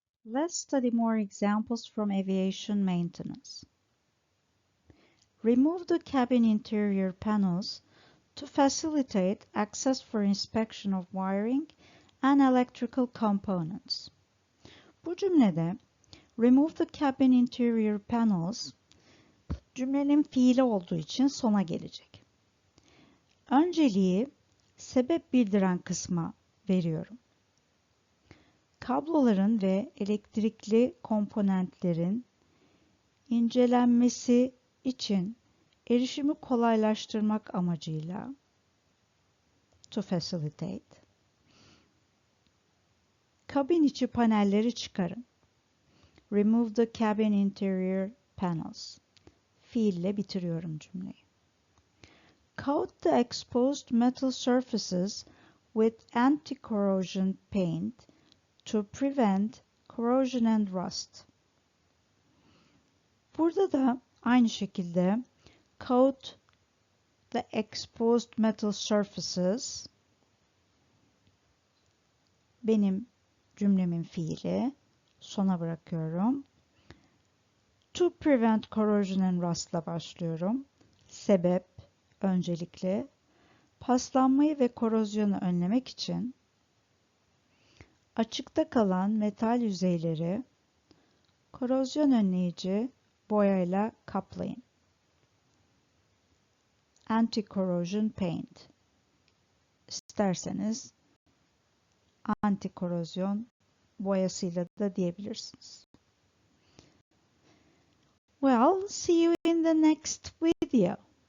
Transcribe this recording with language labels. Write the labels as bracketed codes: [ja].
[en] Let's study more examples from aviation maintenance. Remove the cabin interior panels to facilitate access for inspection of wiring and electrical components. [tr] Bu cümlede [en] remove the cabin interior panels [tr] cümlenin fiili olduğu için sona gelecek. Önceliği sebep bildiren kısma veriyorum. Kabloların ve elektrikli komponentlerin incelenmesi için erişimi kolaylaştırmak amacıyla [en] to facilitate [tr] kabin içi panelleri çıkarın. [en] Remove the cabin interior panels. [tr] Fiille bitiriyorum cümleyi. [en] Coat the exposed metal surfaces with anti-corrosion paint to prevent corrosion and rust. [tr] Burada da aynı şekilde [en] coat the exposed metal surfaces [tr] benim cümlemin fiili, sona bırakıyorum. [en] To prevent corrosion and rust'la [tr] başlıyorum. Sebep, öncelikle paslanmayı ve korozyonu önlemek için açıkta kalan metal yüzeyleri korozyon önleyici boyayla kaplayın. [en] Anti-corrosion paint. [tr] İsterseniz anti-korozyon boyasıyla da diyebilirsiniz. [en] Well, see you in the next video.